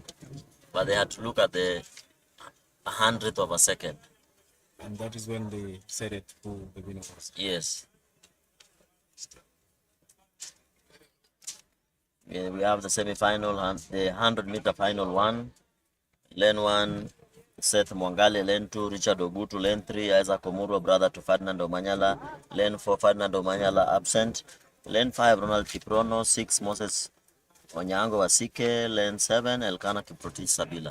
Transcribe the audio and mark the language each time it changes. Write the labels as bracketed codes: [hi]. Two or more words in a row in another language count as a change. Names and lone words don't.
[en] But they had to look at the 100th of a second. And that is when they said it who the winner was. Yes. Yeah, we have the semi-final and the 100-meter final one. Lane 1, Seth Mwangale. Lane 2, Richard Ogutu. Lane 3, Isaac Omuro, brother to Ferdinand Omanyala. Lane 4, Ferdinand Omanyala absent. Lane 5, Ronald Kiprono. 6, Moses Onyango Wasike. Lane 7, Elkana Kiprotich Sabila.